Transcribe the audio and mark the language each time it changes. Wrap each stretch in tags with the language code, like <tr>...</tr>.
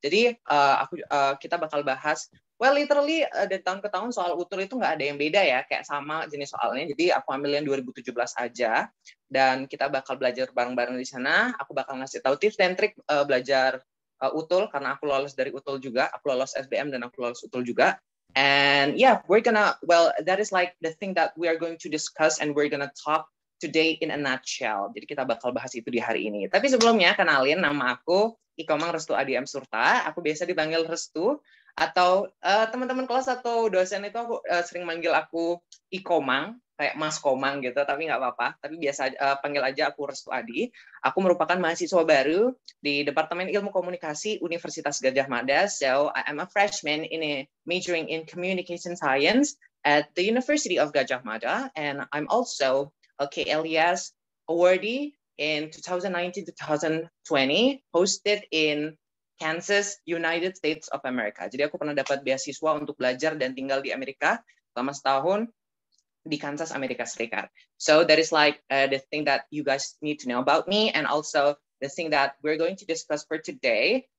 <id>Jadi kita bakal bahas. Well, literally dari tahun ke tahun soal utul itu nggak ada yang beda ya. Kayak sama jenis soalnya. Jadi aku ambil yang 2017 aja. Dan kita bakal belajar bareng-bareng di sana. Aku bakal ngasih tahu tips dan trik belajar utul karena aku lolos dari utul juga. Aku lolos SBM dan aku lolos utul juga.</id> <en>And yeah, that is like the thing that we are going to discuss and we're gonna talk today in a nutshell.</en> <id>Jadi kita bakal bahas itu di hari ini. Tapi sebelumnya, kenalin, nama aku Ikomang Restu Adi M. Surta. Aku biasa dipanggil Restu, atau teman-teman kelas atau dosen itu aku sering manggil aku Ikomang, kayak Mas Komang gitu, tapi nggak apa-apa. Tapi biasa panggil aja aku Restu Adi. Aku merupakan mahasiswa baru di Departemen Ilmu Komunikasi Universitas Gadjah Mada.</id> <en>So I am a freshman majoring in Communication Science at the University of Gadjah Mada, and I'm also a KLES awardee in 2019-2020, hosted in Kansas, United States of America.</en> <id>Jadi aku pernah dapat beasiswa untuk belajar dan tinggal di Amerika selama setahun di Kansas, Amerika Serikat.</id> <en>So that is like the thing that you guys need to know about me, and also the thing that we're going to discuss for today.</en>